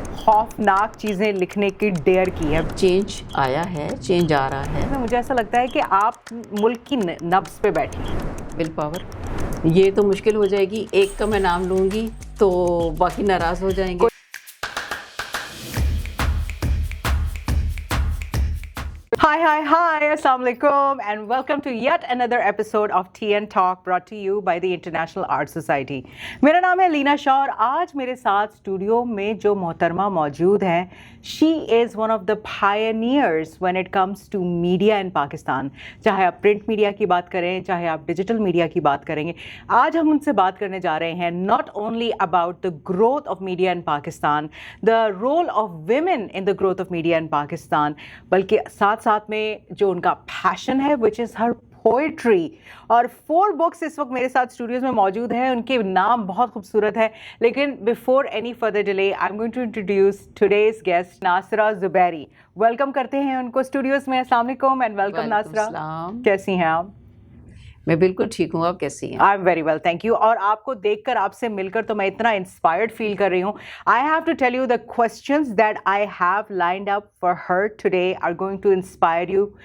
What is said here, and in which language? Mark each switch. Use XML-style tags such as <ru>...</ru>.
<ur>خوفناک چیزیں لکھنے کی ڈیئر کی ہے. چینج آیا ہے، چینج آ رہا ہے. مجھے ایسا لگتا ہے کہ آپ ملک کی نبض پہ بیٹھی ہیں.</ur> <en>Will power.</en> <ur>یہ تو مشکل ہو جائے گی، ایک کا میں نام لوں گی تو باقی ناراض ہو جائیں گے.</ur> <en>Hi, Assalamu alaikum and welcome to yet another episode of Tea and Talk brought to you by the International Art Society.</en> <ur>میرا نام ہے لینا شاہ اور آج میرے ساتھ اسٹوڈیو میں جو محترمہ موجود ہیں</ur> <en>she is one of the pioneers when it comes to media in Pakistan.</en> <ur>چاہے آپ پرنٹ میڈیا کی بات کریں، چاہے آپ ڈیجیٹل میڈیا کی بات کریں گے. آج ہم ان سے بات کرنے جا رہے ہیں</ur> <en>not only about the growth of media in Pakistan, the role of women in the growth of media in Pakistan,</en> <ur>بلکہ ساتھ میں جو ان کا پیشن ہے</ur> <en>which is her poetry.</en> <ur>اور 4 books اس وقت میرے ساتھ اسٹوڈیوز میں موجود ہیں. ان کے نام بہت خوبصورت ہے، لیکن</ur> <en>before any further delay I'm going to introduce today's guest Nasira Zubairi.</en> <ur>Welcome کرتے ہیں ان کو اسٹوڈیوز میں. السلام علیکم اینڈ ویلکم ناصرہ. کیسی ہیں آپ؟ میں بالکل ٹھیک ہوں، آپ کیسی ہیں؟</ur> <en>I am very well, thank you.</en> <ur>اور آپ کو دیکھ کر، آپ سے مل کر تو میں اتنا انسپائرڈ فیل کر رہی ہوں.</ur> <en>I have to tell you the questions that I have lined up for her today are going to inspire you.</en>